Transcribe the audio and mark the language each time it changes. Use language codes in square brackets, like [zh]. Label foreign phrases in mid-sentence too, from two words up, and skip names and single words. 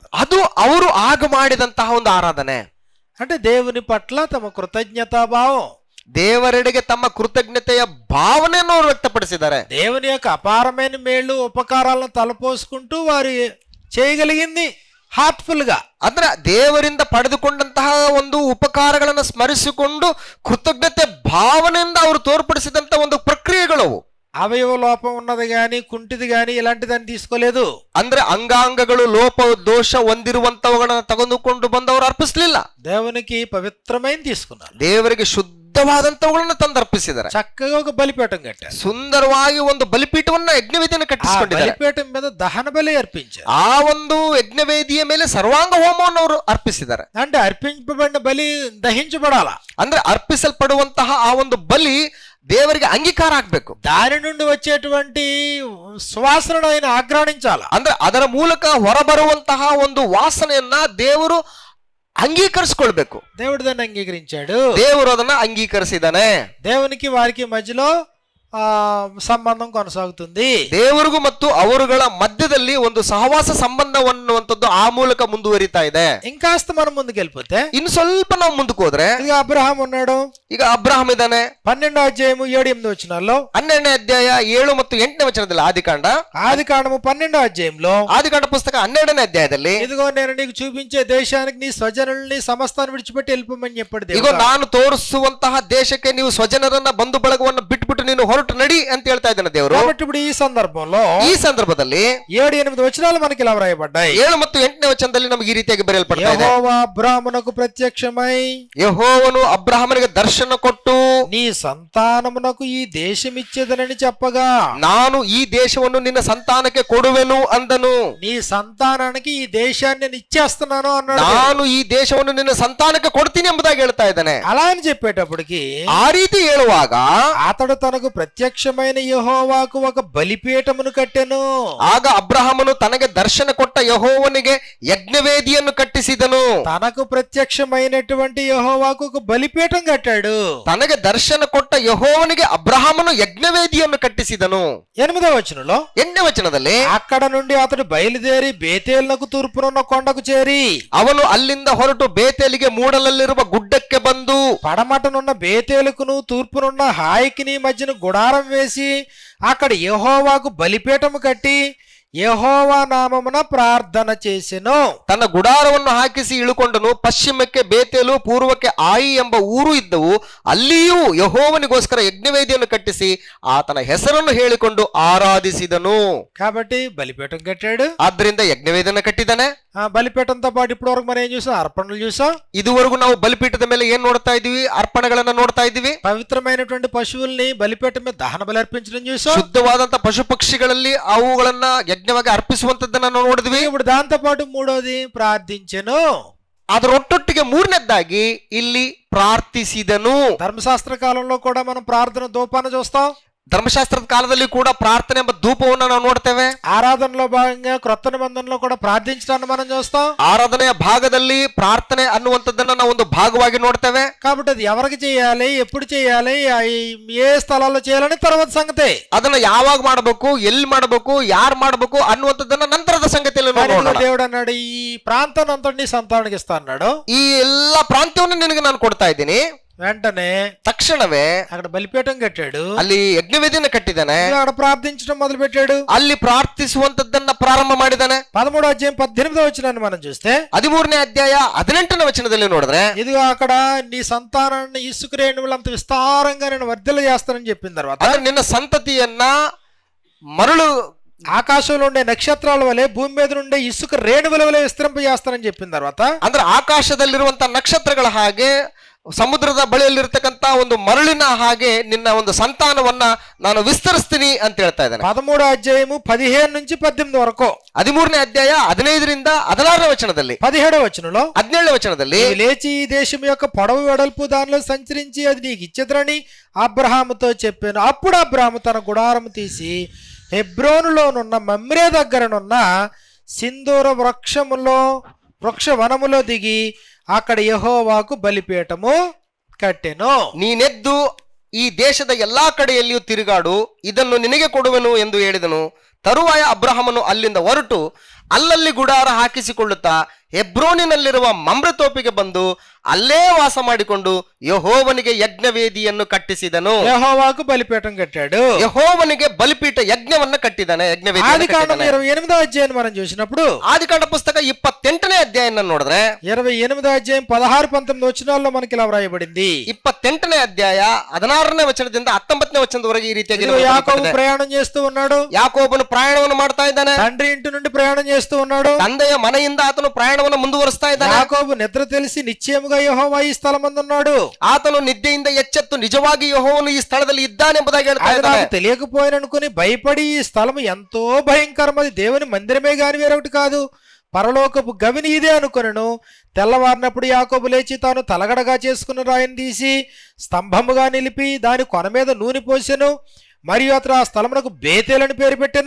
[kn] ಅದು ಅವರು ಆಗ ಮಾಡಿದಂತಹ ಒಂದು ಆರಾಧನೆ. [te] అంటే దేవుని పట్ల తమ కృతజ్ఞతాభావం, [kn] ದೇವರೆಡೆಗೆ ತಮ್ಮ ಕೃತಜ್ಞತೆಯ ಭಾವನೆಯನ್ನು ಅವರು ವ್ಯಕ್ತಪಡಿಸಿದ್ದಾರೆ. [te] దేవుని యొక్క అపారమైన మేళ్లు ఉపకారాలను తలపోసుకుంటూ వారు చేయగలిగింది హార్ట్ఫుల్ గా, [kn] ಅಂದ್ರೆ ದೇವರಿಂದ ಪಡೆದುಕೊಂಡಂತಹ ಒಂದು ಉಪಕಾರಗಳನ್ನು ಸ್ಮರಿಸಿಕೊಂಡು ಕೃತಜ್ಞತೆ ಭಾವನೆಯಿಂದ ಅವರು ತೋರ್ಪಡಿಸಿದಂತ ಒಂದು ಪ್ರಕ್ರಿಯೆಗಳು. [te] అవయవ లోపం ఉన్నది గాని కుంటిది గాని ఇలాంటి దాన్ని తీసుకోలేదు. [kn] ಅಂದ್ರೆ ಅಂಗಾಂಗಗಳು ಲೋಪ ದೋಷ ಹೊಂದಿರುವಂತವುಗಳನ್ನ ತೆಗೆದುಕೊಂಡು ಬಂದವರು ಅರ್ಪಿಸಲಿಲ್ಲ. [te] దేవునికి పవిత్రమైన తీసుకున్నారు. [kn] ದೇವರಿಗೆ ಶುದ್ಧವಾದಂತವುಗಳನ್ನ ತಂದರ್ಪಿಸಿದ್ದಾರೆ. [te] చక్కగా ఒక బలిపీఠం కట్టారు. [kn] ಸುಂದರವಾಗಿ ಒಂದು ಬಲಿಪೀಠವನ್ನ ಯಜ್ಞವೇದಿಯನ್ನು ಕಟ್ಟಿಸಿಕೊಂಡಿದ್ದಾರೆ. [te] బలిపీఠం మీద దహన బలి అర్పించారు. [kn] ಆ ಒಂದು ಯಜ್ಞವೇದಿಯ ಮೇಲೆ ಸರ್ವಾಂಗ ಹೋಮವನ್ನು ಅವರು ಅರ್ಪಿಸಿದ್ದಾರೆ. [te] అంటే అర్పించబడిన బలి దహించబడాల. [kn] ಅಂದ್ರೆ ಅರ್ಪಿಸಲ್ಪಡುವಂತಹ ಆ ಒಂದು ಬಲಿ ದೇವರಿಗೆ ಅಂಗೀಕಾರ ಆಗ್ಬೇಕು. [te] దాని నుండి వచ్చేటువంటి సువాసనను ఆయన ఆగ్రాణించాల. [kn] ಅಂದ್ರೆ ಅದರ ಮೂಲಕ ಹೊರಬರುವಂತಹ ಒಂದು ವಾಸನೆಯನ್ನ ದೇವರು ಅಂಗೀಕರಿಸಿಕೊಳ್ಬೇಕು. [te] దేవుడు దాన్ని అంగీకరించాడు. [kn] ದೇವರು ಅದನ್ನ ಅಂಗೀಕರಿಸಿದ್ದಾನೆ. [te] దేవునికి వారికి మధ్యలో సంబంధం కొనసాగుతుంది. [kn] ದೇವರಿಗೂ ಮತ್ತು ಅವರುಗಳ ಮಧ್ಯದಲ್ಲಿ ಒಂದು ಸಹವಾಸ ಸಂಬಂಧವನ್ನುವಂಥದ್ದು ಆ ಮೂಲಕ ಮುಂದುವರಿತಾ ಇದೆ. [te] ఇంకాస్త మనం ముందుకెళ్ళిపోతే [kn] ಇನ್ನು ಸ್ವಲ್ಪ ನಾವು ಮುಂದಕ್ಕೆ ಹೋದ್ರೆ, [te] ఇక అబ్రహాం ఉన్నాడు. [kn] ಈಗ ಅಬ್ರಹಾಂ ಇದ್ದಾನೆ. [te] 12వ అధ్యాయము 7-8 వచనాల్లో, [kn] 12ನೇ ಅಧ್ಯಾಯ 7 ಮತ್ತು 8ನೇ ವಚನದಲ್ಲಿ [te] ఆది కాండము 12వ అధ్యాయంలో, [kn] ಆದಿಕಾಂಡ ಪುಸ್ತಕ 12ನೇ ಅಧ್ಯಾಯದಲ್ಲಿ, [te] ఇదిగో నేను నీకు చూపించే దేశానికి నీ స్వజనుల్ని సమస్తాన్ని విడిచిపెట్టి వెళ్ళిపోమని చెప్పాడు [kn] ಈಗ [te] దేవుడు. [kn] ನಾನು ತೋರಿಸುವಂತಹ ದೇಶಕ್ಕೆ ನೀವು ಸ್ವಜನರನ್ನ ಬಂಧು ಬಳಗವನ್ನು ಬಿಟ್ಬಿಟ್ಟು ನೀನು ಹೊರಟು ನಡಿ ಅಂತ ಹೇಳ್ತಾ ಇದ್ದಾನೆ ದೇವರು. [te] కాబట్టి ఇప్పుడు ఈ సందర్భంలో [kn] ಈ ಸಂದರ್ಭದಲ್ಲಿ [te] 7-8 వచనాలు మనకి ఇలా వ్రాయబడ్డాయి. [kn] 7 ಮತ್ತು 8ನೇ ವಚನದಲ್ಲಿ ನಮಗೆ ಈ ರೀತಿಯಾಗಿ ಬರೆಯಲ್ಪಡ್ತಾ ಇದೆ. [te] యెహోవా అబ్రాహామునకు ప్రత్యక్షమై, [kn] ಯೆಹೋವನು ಅಬ್ರಹಾಮನಿಗೆ ದರ್ಶನ ಕೊಟ್ಟು, [te] నీ సంతానమునకు ఈ దేశం ఇచ్చేదనని చెప్పగా, [kn] ನಾನು ಈ ದೇಶವನ್ನು ನಿನ್ನ ಸಂತಾನಕ್ಕೆ ಕೊಡುವೆನು ಅಂದನು. [te] నీ సంతానానికి ఈ దేశాన్ని నేను ఇచ్చేస్తున్నాను అన్నాడు. [kn] ನಾನು ಈ ದೇಶವನ್ನು ನಿನ್ನ ಸಂತಾನಕ್ಕೆ ಕೊಡ್ತೀನಿ ಎಂಬುದಾಗಿ ಹೇಳ್ತಾ ಇದ್ದಾನೆ. [te] అలా అని చెప్పేటప్పటికి [kn] ಆ ರೀತಿ ಹೇಳುವಾಗ [te] అతడు తనకు ప్రత్యక్షమైన యెహోవాకు ఒక బలిపీఠమును కట్టెను. [kn] ಆಗ ಅಬ್ರಹಾಮನು ತನಗೆ ದರ್ಶನ ಕೊಟ್ಟ ಯೆಹೋವನಿಗೆ ಯಜ್ಞವೇದಿಯನ್ನು ಕಟ್ಟಿಸಿದನು. [te] తనకు ప్రత్యక్షమైనటువంటి యెహోవాకు ఒక బలిపీఠం కట్టాడు. [kn] ತನಗೆ ದರ್ಶನ ಕೊಟ್ಟ ಯೆಹೋವನಿಗೆ ಅಬ್ರಹಾಮನು ಯಜ್ಞವೇದಿಯನ್ನು ಕಟ್ಟಿಸಿದನು. [te] 8వ వచనంలో, [kn] 8ನೇ ವಚನದಲ್ಲಿ, [te] అక్కడ నుండి అతడు బయలుదేరి బేతేలునకు తూర్పునున్న కొండకు చేరి, [kn] ಅವನು ಅಲ್ಲಿಂದ ಹೊರಟು ಬೇತೇಲಿಗೆ ಮೂಡಲಲ್ಲಿರುವ ಗುಡ್ಡಕ್ಕೆ ಬಂದು, [te] పడమటనున్న బేతేలుకును తూర్పునున్న హాయికిని మధ్యన గుడారం వేసి అక్కడ యెహోవాకు బలిపీఠము కట్టి యెహోవా నామమున ప్రార్థన చేసెను. [kn] ತನ್ನ ಗುಡಾರವನ್ನು ಹಾಕಿಸಿ ಇಳುಕೊಂಡನು. ಪಶ್ಚಿಮಕ್ಕೆ ಬೇತೇಲು, ಪೂರ್ವಕ್ಕೆ ಆಯಿ ಎಂಬ ಊರು ಇದ್ದವು. ಅಲ್ಲಿಯೂ ಯೆಹೋವನಿಗೋಸ್ಕರ ಯಜ್ಞವೇದಿಯನ್ನು ಕಟ್ಟಿಸಿ ಆತನ ಹೆಸರನ್ನು ಹೇಳಿಕೊಂಡು ಆರಾಧಿಸಿದನು. [te] కాబట్టి బలిపీఠం కట్టాడు. [kn] ಆದ್ರಿಂದ ಯಜ್ಞವೇದಿಯನ್ನು ಕಟ್ಟಿದ್ದಾನೆ. [te] ఆ బలిపీఠంతో పాటు ఇప్పటి వరకు మనం ఏం చూసాం? అర్పణలు చూసాం. [kn] ಇದುವರೆಗೂ ನಾವು ಬಲಿಪೀಠದ ಮೇಲೆ ಏನ್ ನೋಡ್ತಾ ಇದೀವಿ? ಅರ್ಪಣೆಗಳನ್ನ ನೋಡ್ತಾ ಇದೀವಿ. [te] పవిత్రమైనటువంటి పశువుల్ని బలిపీఠం మీద దహన బలి అర్పించడం చూసాం. [kn] ಶುದ್ಧವಾದಂತ ಪಶು ಪಕ್ಷಿಗಳಲ್ಲಿ ಅವುಗಳನ್ನ ಯಜ್ಞವಾಗಿ ಅರ್ಪಿಸುವಂತದ್ದನ್ನ ನಾವು ನೋಡಿದ್ವಿ. [te] ఇప్పుడు దాంతో పాటు మూడోది ప్రార్థించెను. [kn] ಅದರೊಟ್ಟೊಟ್ಟಿಗೆ ಮೂರನೇದ್ದಾಗಿ ಇಲ್ಲಿ ಪ್ರಾರ್ಥಿಸಿದನು. [te] ధర్మశాస్త్ర కాలంలో కూడా మనం ప్రార్థన ధూపాన్ని చూస్తాం. [kn] ಧರ್ಮಶಾಸ್ತ್ರದ ಕಾಲದಲ್ಲಿ ಕೂಡ ಪ್ರಾರ್ಥನೆ ಎಂಬ ಧೂಪವನ್ನು ನಾವು ನೋಡ್ತೇವೆ. [te] ఆరాధనలో భాగంగా క్రొత్త నిబంధనలో కూడా ప్రార్థించడాన్ని మనం చూస్తాం. [kn] ಆರಾಧನೆಯ ಭಾಗದಲ್ಲಿ ಪ್ರಾರ್ಥನೆ ಅನ್ನುವಂಥದ್ದನ್ನ ನಾವು ಒಂದು ಭಾಗವಾಗಿ ನೋಡ್ತೇವೆ. [te] కాబట్టి అది ఎవరికి చేయాలి, ఎప్పుడు చేయాలి, ఏ స్థలాల్లో చేయాలని తర్వాత సంగతి. [kn] ಅದನ್ನ ಯಾವಾಗ ಮಾಡಬೇಕು, ಎಲ್ಲಿ ಮಾಡಬೇಕು, ಯಾರು ಮಾಡಬೇಕು ಅನ್ನುವಂಥದ್ದನ್ನ ನಂತರದ ಸಂಗತಿಯಲ್ಲಿ ನೋಡೋಣ. [te] దేవుడు అన్నాడు, ఈ ప్రాంతాన్ని అంతా నీ సంతానానికి ఇస్తా అన్నాడు. [kn] ಈ ಎಲ್ಲಾ ಪ್ರಾಂತ್ಯವನ್ನು ನಿನಗೆ ನಾನು ಕೊಡ್ತಾ ಇದ್ದೀನಿ. [te] వెంటనే [kn] ತಕ್ಷಣವೇ [te] అక్కడ బలిపీఠం కట్టాడు, [kn] ಅಲ್ಲಿ ಯಜ್ಞವೇದಿಯನ್ನು ಕಟ್ಟಿದ್ದಾನೆ, [te] అక్కడ ప్రార్థించడం మొదలు పెట్టాడు, [kn] ಅಲ್ಲಿ ಪ್ರಾರ್ಥಿಸುವಂತದ್ದನ್ನ ಪ್ರಾರಂಭ ಮಾಡಿದ್ದಾನೆ. [te] 13వ అధ్యాయం 18వ వచనాన్ని మనం చూస్తే [kn] 13ನೇ ಅಧ್ಯಾಯ 18ನೇ ವಚನದಲ್ಲಿ ನೋಡಿದ್ರೆ, [te] ఇదిగో అక్కడ నీ సంతానాన్ని ఇసుక రేణువులంత విస్తారంగా నేను వర్ధిల్ల చేస్తానని చెప్పిన తర్వాత, [kn] ಅಂದ್ರೆ ನಿನ್ನ ಸಂತತಿಯನ್ನ మరలు [te] ఆకాశంలో ఉండే నక్షత్రాల వలె భూమి మీద ఉండే ఇసుక రేణువుల వలె విస్తరింపజేస్తానని చెప్పిన తర్వాత, [kn] ಅಂದ್ರೆ ಆಕಾಶದಲ್ಲಿರುವಂತ ನಕ್ಷತ್ರಗಳ ಹಾಗೆ ಸಮುದ್ರದ ಬಳಿಯಲ್ಲಿರ್ತಕ್ಕಂತ ಒಂದು ಮರಳಿನ ಹಾಗೆ ನಿನ್ನ ಒಂದು ಸಂತಾನವನ್ನ ನಾನು ವಿಸ್ತರಿಸ್ತೀನಿ ಅಂತ ಹೇಳ್ತಾ ಇದ್ದಾನೆ. [te] 13వ అధ్యాయము 15 నుంచి 18 వరకు, [kn] 13ನೇ ಅಧ್ಯಾಯ 15ರಿಂದ 16ನೇ ವಚನದಲ್ಲಿ, [te] 17వ వచనంలో [kn] 17ನೇ వచనದಲ್ಲಿ, [te] నీవు లేచి ఈ దేశం యొక్క పొడవు వెడల్పు దానిలో సంచరించి అది నీకు ఇచ్చేదరని అబ్రహాముతో చెప్పాను. అప్పుడు అబ్రహాము తన గుడారము తీసి హెబ్రోనులోనున్న మమ్రే దగ్గరనున్న సింధూర వృక్షవనములో దిగి అక్కడ యెహోవాకు బలిపీఠము కట్టెను. [kn] ನೀನೆದ್ದು ಈ ದೇಶದ ಎಲ್ಲಾ ಕಡೆಯಲ್ಲಿಯೂ ತಿರುಗಾಡು, ಇದನ್ನು ನಿನಗೆ ಕೊಡುವೆನು ಎಂದು ಹೇಳಿದನು. ತರುವಾಯ ಅಬ್ರಹಾಮನು ಅಲ್ಲಿಂದ ಹೊರಟು ಅಲ್ಲಲ್ಲಿ ಗುಡಾರ ಹಾಕಿಸಿಕೊಳ್ಳುತ್ತಾ ಹೆಬ್ರೋನಿನಲ್ಲಿರುವ ಮಮ್ರೆ ತೋಪಿಗೆ ಬಂದು ಅಲ್ಲೇ ವಾಸ ಮಾಡಿಕೊಂಡು ಯೆಹೋವನಿಗೆ ಯಜ್ಞವೇದಿಯನ್ನು ಕಟ್ಟಿಸಿದನು. [te] యెహోవాకు బలిపీఠం కట్టాడు. [kn] ಯೆಹೋವನಿಗೆ ಬಲಿಪೀಠ ಯಜ್ಞವನ್ನ ಕಟ್ಟಿದ್ದಾನೆ. [te] ఆదికాండం 28వ అధ్యాయం మనం చూసినప్పుడు, [kn] ಆದಿಕಾಂಡ ಪುಸ್ತಕ 28ನೇ ಅಧ್ಯಾಯ ನೋಡಿದ್ರೆ [te] 28వ అధ్యాయం 16-19 వచనాల్లో మనకి ఇలా వ్రాయబడింది. [kn] 28ನೇ ಅಧ್ಯಾಯ 16ನೇ ವಚನದಿಂದ 19ನೇ ವಚನದವರೆಗೆ ಈ ರೀತಿಯಾಗಿ [te] యాకోబు ప్రయాణం చేస్తూ ఉన్నాడు. [kn] ಯಾಕೋಬನು ಪ್ರಯಾಣವನ್ನು ಮಾಡ್ತಾ ಇದ್ದಾನೆ. [te] తండ్రి ఇంటి నుండి ప్రయాణం చేస్తూ ఉన్నాడు. [kn] ತಂದೆಯ ಮನೆಯಿಂದ ಆತನು ಪ್ರಯಾಣವನ್ನು ಮುಂದುವರಿಸ್ತಾ ಇದ್ದಾನೆ. [te] యాకోబు నిద్ర తెలిసి నిశ్చయముగా యెహోవా ఈ స్థలమందు ఉన్నాడు. [kn] ಆತನು ನಿದ್ದೆಯಿಂದ ಎಚ್ಚೆತ್ತು ನಿಜವಾಗಿ ಯೆಹೋವನು ಈ ಸ್ಥಳದಲ್ಲಿ ಇದ್ದಾನೆಂಬುದಾಗಿ ಹೇಳ್ತಾ ಇದ್ದಾನೆ. [te] తెలియకపోయిననుకుని భయపడి ఈ స్థలం ఎంతో భయంకరమది, దేవుని మందిరమే గాని వేరొకటి కాదు, పరలోకపు గవిని ఇదే అనుకొనెను. తెల్లవారినప్పుడు యాకోబు లేచి తాను తలగడగా చేసుకున్న రాయిని తీసి స్తంభముగా నిలిపి దాని కొన మీద నూనె పోసెను. మరియు అతడు ఆ స్థలమునకు బేతేలని పేరు పెట్టెను.